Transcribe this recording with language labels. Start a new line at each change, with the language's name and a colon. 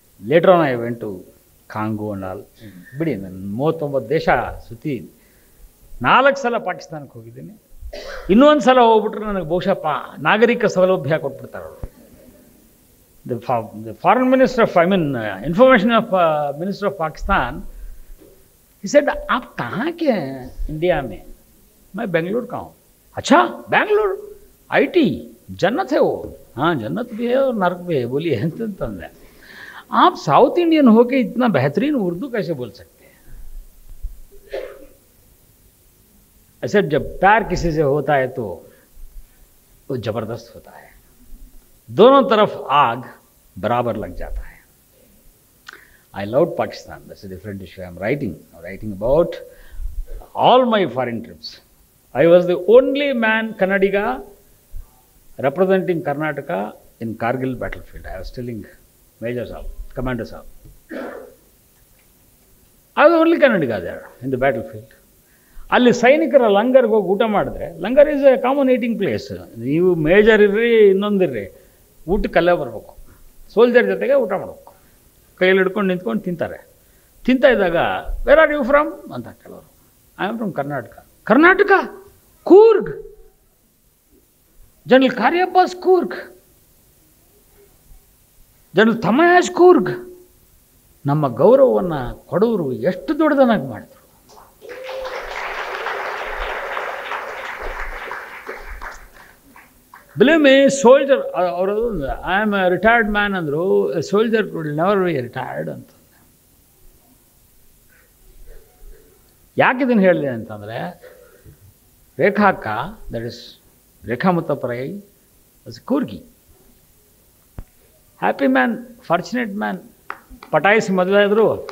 English: Later on I went to Congo and all.
Kannada: ಬಿಡಿ, ನಾನು 39 ದೇಶ ಸುತ್ತಿ 4 ಸಲ ಪಾಕಿಸ್ತಾನಕ್ಕೆ ಹೋಗಿದ್ದೀನಿ. ಇನ್ನೊಂದು ಸಲ ಹೋಗ್ಬಿಟ್ರೆ ನನಗೆ ಬಹುಶಃ ನಾಗರಿಕ ಸೌಲಭ್ಯ ಕೊಟ್ಬಿಡ್ತಾರೆ ಅವರು.
English: the foreign minister of information of minister of Pakistan, he said
Hindi: आप कहाँ के हैं इंडिया में? मैं बेंगलुरु का हूँ. अच्छा बेंगलुरु IT जन्नत है वो. हाँ जन्नत भी है और नर्क भी है. बोलिए
Kannada: ಅಂತಂದೆ.
Hindi: आप साउथ इंडियन होके इतना बेहतरीन उर्दू कैसे बोल सकते हैं? ऐसे जब प्यार किसी से होता है तो वो जबरदस्त होता है. दोनों तरफ आग बराबर लग जाता है.
English: I loved Pakistan. That's a different issue. I'm writing about all my foreign trips. I was the only man Kannadiga representing Karnataka in Kargil battlefield. I was telling Major Saab, Commander Saab, I was the only Kannadiga there in the battlefield.
Kannada: ಅಲ್ಲಿ ಸೈನಿಕರ ಲಂಗರ್ಗೆ ಹೋಗಿ ಊಟ ಮಾಡಿದ್ರೆ,
English: Langar is a common eating place.
Kannada: ನೀವು major ಇರ್ರಿ ಇನ್ನೊಂದಿರ್ರಿ, ಊಟಕ್ಕೆ ಅಲ್ಲೇ ಬರಬೇಕು. ಸೋಲ್ಜರ್ ಜೊತೆಗೆ ಊಟ ಮಾಡಬೇಕು. ಕೈಯಲ್ಲಿ ಹಿಡ್ಕೊಂಡು ನಿಂತ್ಕೊಂಡು ತಿಂತಾರೆ. ತಿಂತಾ ಇದ್ದಾಗ
English: where are you from
Kannada: ಅಂತ ಕೆಲವರು.
English: I am from Karnataka. Karnataka? Coorg. General Cariappa's Coorg, general Thimayya's Coorg.
Kannada: ನಮ್ಮ ಗೌರವವನ್ನು ಕೊಡವರು ಎಷ್ಟು ದೊಡ್ಡದನ್ನಾಗಿ ಮಾಡಿದ್ರು.
English: Believe me, soldier, I am a retired man
Kannada: ಅಂದರು.
English: A soldier will never be retired
Kannada: ಅಂತ. ಯಾಕೆ ಇದನ್ನು ಹೇಳಿದೆ ಅಂತಂದರೆ, ರೇಖಾ ಅಕ್ಕ,
English: that is
Kannada: Rekha ಮುತ್ತಪ್ರಾಯಿ,
English: Was Coorgi. Happy man, fortunate man.
Kannada: ಪಟಾಯಿಸಿ ಮದುವೆ ಆದರು.